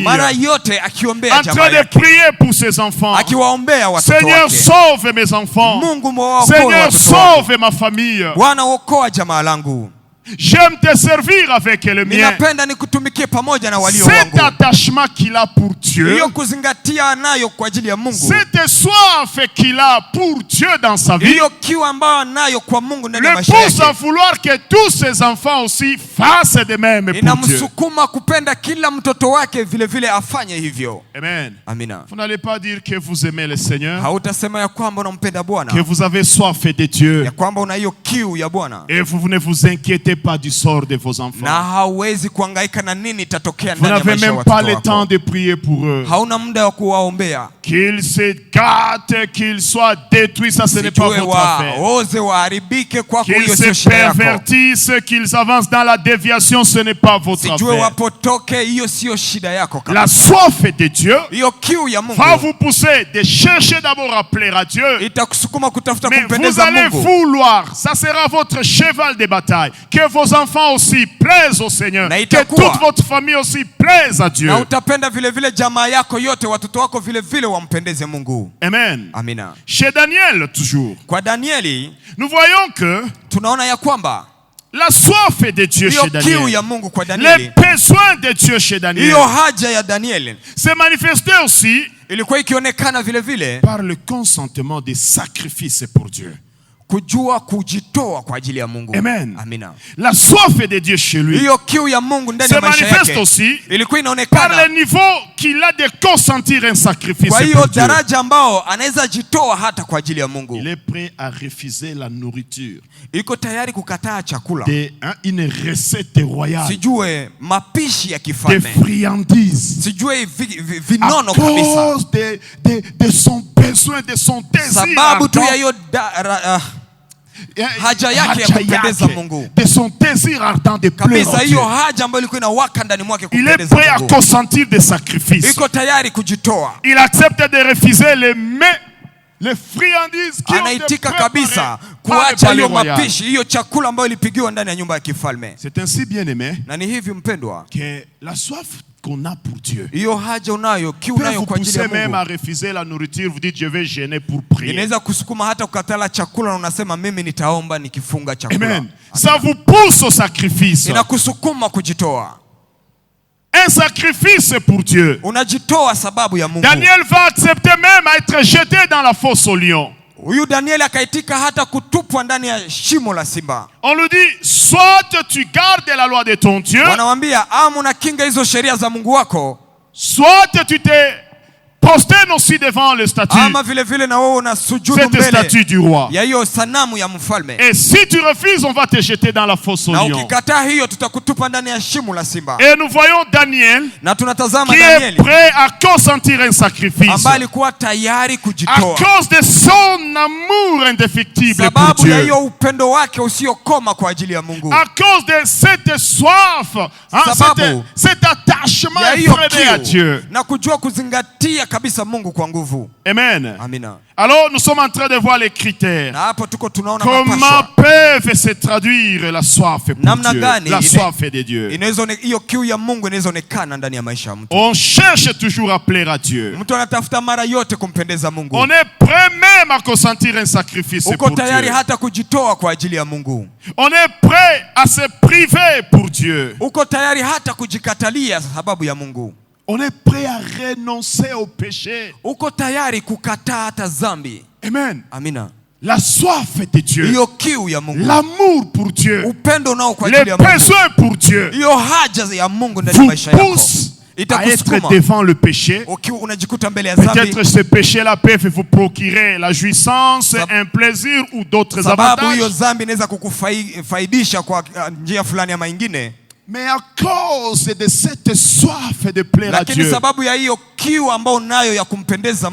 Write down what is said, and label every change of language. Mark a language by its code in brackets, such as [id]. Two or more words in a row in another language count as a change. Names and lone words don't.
[sw] mara yote akiombea [fr] en [sw] jamaa [fr] train de [sw] yake, [fr] prier pour ses enfants. [sw] akiwaombea watoto [fr] Seigneur, [sw] wake. [fr] sauve mes enfants. [sw] Mungu mwokoe [fr] Seigneur, [sw] watoto wake. [fr] sauve ma famille. [sw] Bwana okoa jamaa langu. [fr] J'aime te servir avec le mien. [sw] Ninapenda nikutumikie pamoja na walio [fr] Cet [sw] wangu. [fr] attachement qu'il a pour Dieu, [sw] Hiyo kuzingatia nayo kwa ajili ya Mungu, [fr] cette soif qu'il a pour Dieu dans sa vie, [sw] hiyo kiu ambayo nayo kwa Mungu ndani ya [fr] le [sw] maisha [fr] pousse à [sw] yake, [fr] vouloir que tous ses enfants aussi fassent de même pour Dieu. [sw] inamsukuma kupenda kila mtoto wake vile vile afanye hivyo. [fr] Amen. [sw] Amina. [fr] Vous n'allez pas dire que vous aimez le Seigneur, [sw] Hautasema ya kwamba unampenda Bwana, [fr] que vous avez soif de Dieu, [sw] ya kwamba una hiyo kiu ya Bwana, [fr] et vous ne vous inquiétez pas du sort de vos enfants. [sw] na hauwezi kuhangaika na nini itatokea [fr] Vous [sw] ndani ya [fr] n'avez [sw] maisha ya [fr] même pas [sw] watoto [fr] le temps [sw] wako. [fr] de prier pour eux. [sw] Hauna muda wa kuwaombea. [fr] Qu'ils se gâtent, qu'ils soient détruits, ça ce n'est pas [sw] Sijue [fr] votre affaire. [sw] waoze waharibike kwako, [fr] Qu'ils [sw] hiyo sio [fr] se [sw] shida yako. [fr] pervertissent, qu'ils avancent dans la déviation, ce n'est pas votre [sw] Sijue [fr] affaire. [sw] wapotoke, hiyo sio shida yako kabisa. [fr] La soif de Dieu [sw] Hiyo kiu ya [fr] va [sw] Mungu [fr] vous pousser de chercher d'abord à plaire à Dieu. [sw] itakusukuma kutafuta [fr] Mais vous [sw] kumpendeza [fr] allez [sw] Mungu, [fr] vouloir, ça sera votre cheval de bataille, que vos enfants aussi plaisent au Seigneur, [sw] Na [fr] que [sw] itakuwa, [fr] toute votre famille aussi plaise à Dieu. [sw] na utapenda vile vile jamaa yako yote, watoto wako vile vile wampendeze Mungu. [fr] Amen. [sw] Amina. [fr] Chez Daniel, toujours, [sw] Kwa Danieli [fr] nous voyons que [sw] tunaona ya kwamba [fr] la soif de Dieu [sw] hiyo [fr] chez [sw] kiu [fr] Daniel, [sw] ya Mungu kwa [fr] les [sw] Danieli, [fr] besoins de Dieu chez Daniel, [sw] hiyo haja ya Danieli [fr] se manifestait aussi [sw] ilikuwa ikionekana vile vile [fr] par le consentement des sacrifices pour Dieu. [sw] Kujua kujitoa kwa ajili ya Mungu. [fr] Amen. [sw] Amina. [fr] La soif de Dieu chez lui [sw] Hiyo kiu ya Mungu ndani ya [fr] se [sw] maisha [fr] manifeste [sw] yake [fr] aussi [sw] ilikuwa [fr] par [sw] inaonekana [fr] le niveau qu'il a de consentir un sacrifice [sw] kwa hiyo [fr] pour Dieu. [sw] daraja ambao anaweza jitoa hata kwa ajili ya Mungu. [fr] Il est prêt à refuser la nourriture. [sw] Iko tayari kukataa chakula. [fr] Une recette royale. [sw] Sijue mapishi ya [fr] Des [sw] kifalme. [fr] friandises. [sw] Sijue [fr] À [sw] vinono kabisa. [fr] cause de son besoin, de son désir. [sw] Sababu tu ya hiyo haja yake ya kumpendeza Mungu. [fr] De son désir ardent de plaire [sw] Kabisa [fr] à Dieu. [sw] hiyo haja ambayo ilikuwa inawaka ndani mwake [fr] Il est [sw] kumpendeza [fr] prêt à [sw] Mungu. [fr] consentir des sacrifices. [sw] Iko tayari kujitoa. [fr] Il accepte de refuser les friandises qui ont été [sw] Anaitika [fr] préparées [sw] kabisa [fr] par le [sw] kuacha [fr] palais [sw] hiyo [fr] royal. [sw] mapishi, hiyo chakula ambayo ilipigiwa ndani ya nyumba ya kifalme. [fr] C'est ainsi, bien-aimé, [sw] Na ni hivi mpendwa, [fr] que la soif qu'on a pour Dieu [sw] hiyo haja unayo, kiu [fr] peut [sw] unayo [fr] vous [sw] kwa ajili [fr] pousser [sw] ya [fr] même à [sw] Mungu [fr] refuser la nourriture. Vous dites, je vais gêner pour prier. [sw] inaweza kusukuma hata kukatala chakula na unasema mimi nitaomba nikifunga chakula. [fr] Amen. Ça vous pousse au sacrifice. [sw] Inakusukuma kujitoa. [fr] Un sacrifice pour Dieu. [sw] Unajitoa sababu ya Mungu. [fr] Daniel va accepter même à être jeté dans la fosse au lion. [sw] Huyu Danieli akaitika hata kutupwa ndani ya shimo la simba. [fr] On lui dit, soit tu gardes la loi de ton Dieu, [sw] Wanamwambia una kinga hizo sheria za Mungu wako, [fr] soit tu te prosterne aussi devant le statut, [sw] ama vile vile na wewe unasujudu [fr] cette statue [sw] mbele [fr] du roi. [sw] ya hiyo sanamu ya mfalme. [fr] Et si tu refuses, on va te jeter dans la fosse au [sw] Na [fr] lion. [sw] ukikataa hiyo tutakutupa ndani ya shimo la simba. [fr] Et nous voyons Daniel [sw] Na tunatazama [fr] qui est [sw] Danieli [fr] prêt à consentir un sacrifice [sw] ambaye alikuwa tayari [fr] à [sw] kujitoa [fr] cause de son amour indéfectible pour [sw] sababu ya [fr] Dieu, [sw] hiyo upendo wake usiokoma kwa ajili ya Mungu, [fr] à cause de cette soif, hein, [sw] Sababu [fr] cet attachement [sw] ya hiyo [fr] effréné à [sw] kiu [fr] Dieu. [sw] na kujua kuzingatia kabisa Mungu kwa nguvu. [fr] Amen. [sw] Amina. [fr] Alors nous sommes en train de voir les critères. [sw] Na hapo tuko tunaona [fr] Comment [sw] mapasho [fr] peuvent se traduire la soif pour [sw] namna [fr] Dieu, [sw] gani [fr] la soif de Dieu. [sw] inaweza hiyo kiu ya Mungu inaweza onekana ndani ya maisha ya mtu. [fr] On cherche toujours à plaire à Dieu. [sw] Mtu anatafuta mara yote kumpendeza Mungu. [fr] On est prêt même à consentir un sacrifice [sw] Uko [fr] pour [sw] tayari [fr] Dieu. [sw] hata kujitoa kwa ajili ya Mungu. [fr] On est prêt à se priver pour Dieu. [sw] Uko tayari hata kujikatalia sababu ya Mungu. [fr] On est prêt à renoncer au péché. [sw] Uko tayari kukataa hata dhambi. [fr] Amen. [sw] Amina. [fr] La soif de Dieu. [sw] Hiyo kiu ya Mungu. [fr] L'amour pour Dieu. [sw] Upendo nao kwa [fr] Les [sw] ajili ya Mungu. [fr] besoins pour Dieu [sw] Hiyo haja ya Mungu ndani ya [fr] vous [sw] maisha yako [fr] poussent à être [sw] itakusukuma. [fr] devant le péché. [sw] Ukiwa unajikuta mbele ya dhambi [fr] Peut-être ce péché-là peut vous procurer la jouissance, un plaisir ou d'autres [sw] sababu hiyo [fr] avantages. [sw] dhambi inaweza kukufaidisha kwa njia fulani ama nyingine. [fr] Mais à cause de cette soif de plaire à [sw] Lakini [fr] Dieu, [sw] sababu ya hiyo kiu ambayo unayo ya kumpendeza